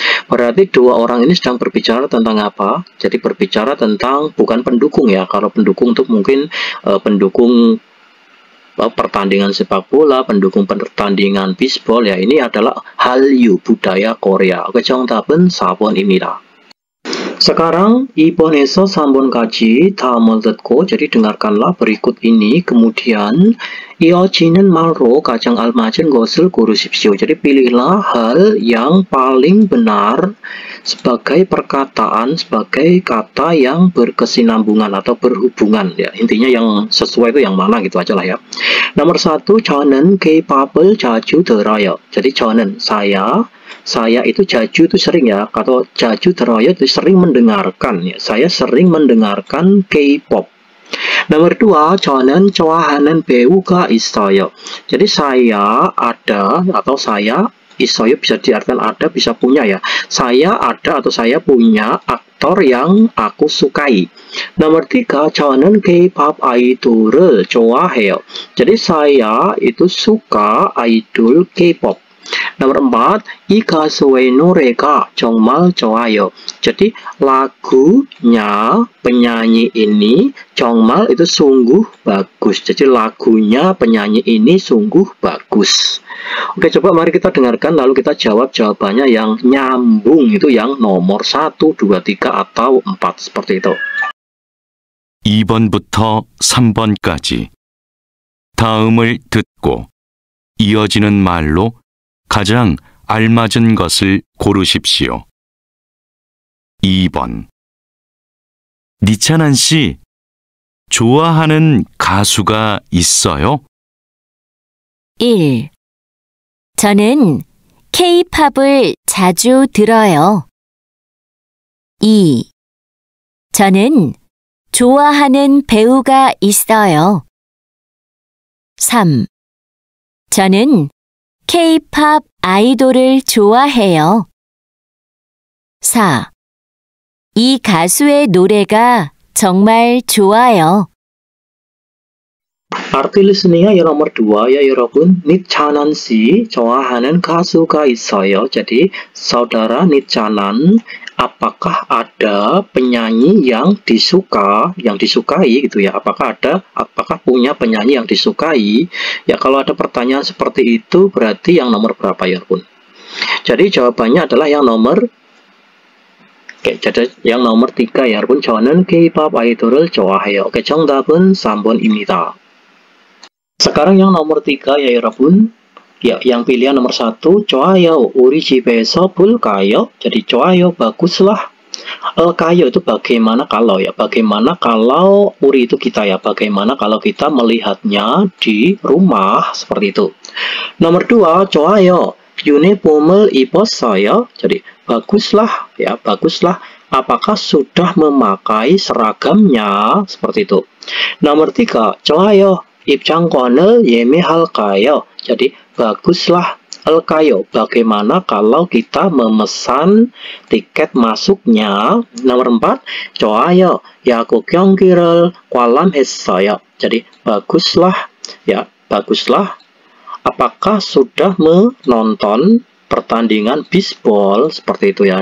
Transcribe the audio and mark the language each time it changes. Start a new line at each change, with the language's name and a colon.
Indonesian: Berarti dua orang ini sedang berbicara tentang apa? Jadi berbicara tentang bukan pendukung ya. Kalau pendukung itu mungkin pendukung pertandingan sepak bola, pendukung pertandingan bisbol ya. Ini adalah Hallyu, budaya Korea.
Korean: Oke, 정답은 4번입니다.
Indonesian: Sekarang
Korean: 2번에서 3번까지 다음을 듣고,
Indonesian: jadi dengarkanlah berikut ini, kemudian
Korean: 이어지는 말로 가장 알맞은 것을 고르십시오.
Indonesian: Jadi pilihlah hal yang paling benar sebagai perkataan, sebagai kata yang berkesinambungan atau berhubungan ya. Intinya yang sesuai itu yang mana gitu aja lah ya. Nomor 1,
Korean: 저는 K-pop을 자주 들어요.
Indonesian: Jadi
Korean: 저는
Indonesian: saya itu
Korean: 자주
Indonesian: itu sering ya, atau
Korean: 자주 들어요
Indonesian: itu sering mendengarkan ya. Saya sering mendengarkan K-pop. Nomor 2,
Korean: 저는 좋아하는 배우가 있어요.
Indonesian: Jadi saya ada atau saya
Korean: 있어요
Indonesian: bisa diartikan ada, bisa punya ya. Saya ada atau saya punya aktor yang aku sukai. Nomor 3,
Korean: 저는 K-pop 아이돌을 좋아해요.
Indonesian: Jadi saya itu suka idol K-pop. Nomor 4,
Korean: 이 가수의 노래가 정말 좋아요.
Indonesian: Jadi lagunya penyanyi ini
Korean: 정말
Indonesian: itu sungguh bagus. Jadi lagunya penyanyi ini sungguh bagus. Oke, coba mari kita dengarkan lalu kita jawab jawabannya yang nyambung, itu yang nomor 1, 2, 3 atau 4 seperti itu.
Korean: 2번부터 3번까지 다음을 듣고 이어지는 말로 가장 알맞은 것을 고르십시오. 2번. 니찬한 씨, 좋아하는 가수가 있어요? 1. 저는 K-팝을 자주 들어요. 2. 저는 좋아하는 배우가 있어요. 3. 저는 K-팝 아이돌을 좋아해요. 4. 이 가수의 노래가 정말 좋아요.
Indonesian: Arti listeningnya yang nomor 2 ya
Korean: 여러분. 니찬한 씨 좋아하는 가수가 있어요.
Indonesian: Jadi saudara Nichanan, apakah ada penyanyi yang disukai gitu ya? Apakah punya penyanyi yang disukai? Ya, kalau ada pertanyaan seperti itu berarti yang nomor berapa ya pun? Jadi jawabannya adalah yang nomor jadi yang nomor 3 ya
Korean: 여러분. 저는 K-pop 아이돌을 좋아해요.
English: 오케이,
Korean: 정답은 3번입니다.
Indonesian: Sekarang yang nomor 3 ya
Korean: 여러분.
Indonesian: Ya, yang pilihan nomor 1,
Korean: 좋아요, 우리 집에서 볼까요?
Indonesian: Jadi
Korean: 좋아요,
Indonesian: baguslah. Kayo itu bagaimana kalau ya, bagaimana kalau uri itu kita ya, bagaimana kalau kita melihatnya di rumah, seperti itu. Nomor 2,
Korean: 좋아요, 유니폼을 입었어요.
Indonesian: Jadi baguslah ya, baguslah. Apakah sudah memakai seragamnya, seperti itu. Nomor 3,
Korean: 좋아요, 입장권을 예매할까요?
Indonesian: Jadi baguslah. Kayo, bagaimana kalau kita memesan tiket masuknya. Nomor 4,
Korean: 좋아요, 야구 경기를 관람했어요.
Indonesian: Jadi baguslah ya, baguslah. Apakah sudah menonton pertandingan bisbol, seperti itu ya.